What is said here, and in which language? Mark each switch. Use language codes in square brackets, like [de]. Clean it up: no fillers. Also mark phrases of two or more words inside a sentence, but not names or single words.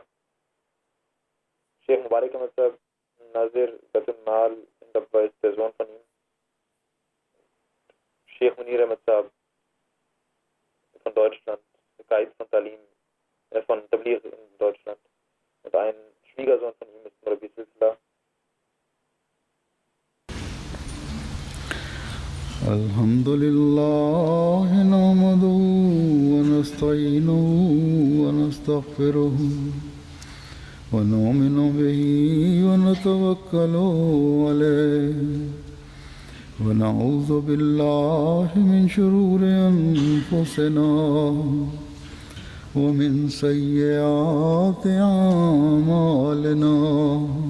[de] Sheikh Mubarak Ahmad Sahib, Nazir Batul Mal in Dabba ist der Sohn von ihm. Sheikh Munir Ahmad Sahib von Deutschland, Guide von Talim, von Tabligh in Deutschland. Und ein Schwiegersohn von ihm ist Murabi Silsila. [ar] الحمد لله نحمده ونستعينه ونستغفره ونؤمن به ونتوكل عليه ونعوذ بالله من شرور أنفسنا ومن سيئات أعمالنا.